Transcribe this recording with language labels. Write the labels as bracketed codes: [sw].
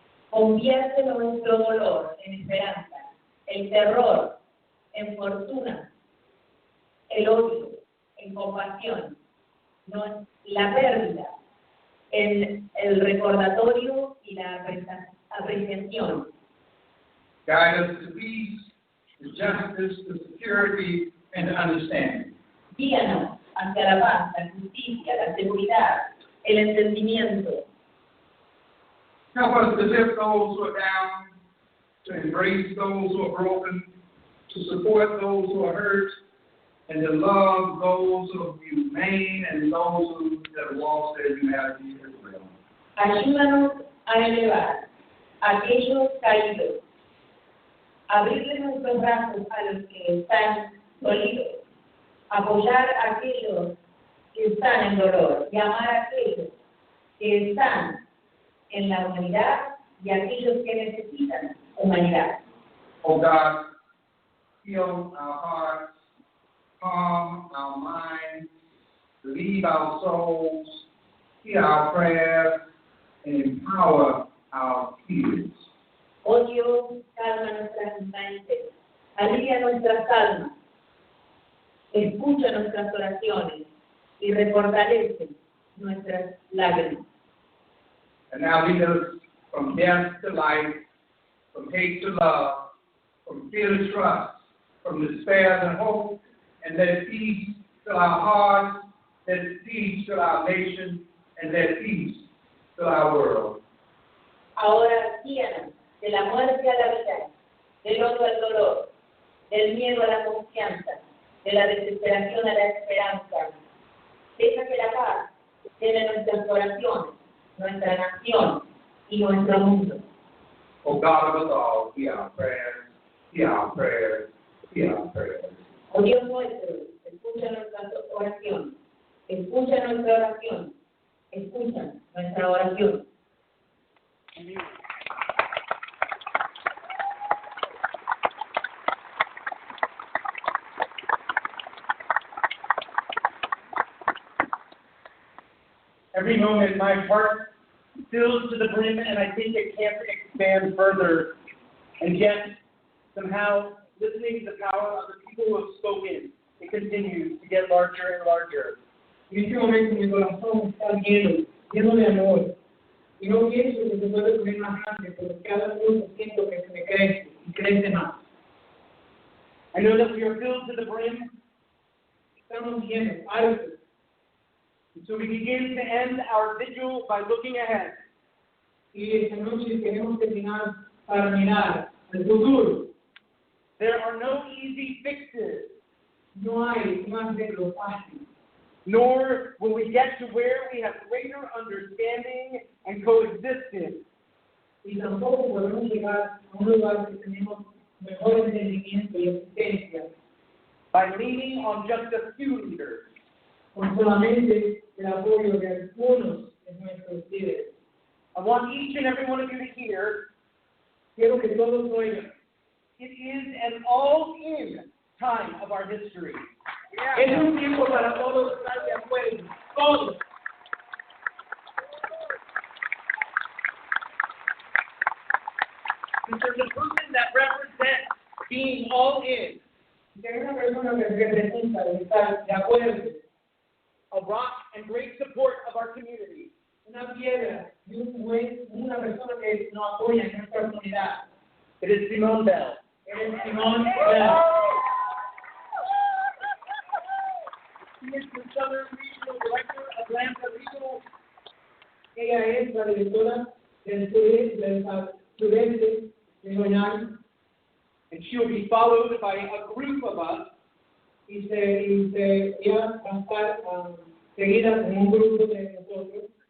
[es] Convierte nuestro dolor en esperanza, el terror en fortuna, el odio en compasión, no, la pérdida en el recordatorio y la apreciación. [en] Guide us to peace, to justice, to security, and to understanding. [es] Guíanos hacia la paz, la justicia, la seguridad, el entendimiento. [en] Help us to lift those who are down, to embrace those who are broken, to support those who are hurt, and to love those who remain and those who have lost their humanity as well. [es] Ayúdanos a elevar a aquellos caídos, abrirle nuestros brazos a los que están dolidos, apoyar a aquellos que están en dolor y amar a aquellos que están en la humanidad y a aquellos que necesitan humanidad. [en] Oh God, heal our hearts, calm our minds, relieve our souls, hear our prayers, and empower our fears. [es] Oh Dios, calma nuestras mentes, alivia nuestras almas, escucha nuestras oraciones y refortalece nuestras lágrimas. [en] And now lead us from death to life, from hate to love, from fear to trust, from despair to hope, and let peace fill our hearts, let peace fill our nation, and let peace fill our world. [es] Ahora guíanos de la muerte a la vida, del odio al dolor, del miedo a la confianza, de la desesperación a la esperanza. Deja que la paz llene nuestras oraciones, nuestra nación y nuestro mundo. [en] Oh God of us all, hear our prayers, hear our prayers, hear our prayers. [es] Oh Dios nuestro, escucha nuestra oración, escucha nuestra oración, escucha nuestra oración. [en] Every moment my heart fills to the brim and I think it can't expand further. And yet, somehow, listening to the power of the people who have spoken, it continues to get larger and larger. [es] En este momento mi corazón está lleno de amor. Y no pienso que se puede poner más grande, pero cada minuto siento que se me crece y crece más. [en] I know that we are filled to the brim, [es] Estamos llenos, altos. [en] and so we begin to end our vigil by looking ahead. [es] Y esta noche queremos terminar para mirar al futuro. [en] There are no easy fixes, [es] No hay más de lo fácil. [en] nor will we get to where we have greater understanding and coexistence. [es] Y tampoco podemos llegar a un lugar que tenemos mejor entendimiento y existencia [en] By leaning on just a few leaders. [es] con solamente el apoyo de algunos de nuestros líderes. [en] I want each and every one of you to hear, [es] Quiero que todos oigan. [en] it is an all-in time of our history. [es] Es un tiempo para todos estar de acuerdo. Todos. [en] And there's a person that represents being all in, [es] Si hay una persona que representa de estar de acuerdo, [en] a rock and great support of our community. [es] una piedra y una persona que nos apoya en nuestra comunidad. [en] It is Simone Bell. [es] Eres Simón Bell. [en] She is the Southern Regional Director of Atlanta Regional. [es] Ella es la directora del sureste de Goiás. [en] And she will be followed by a group of us [es] Y ella va a estar seguida con un grupo de nosotros,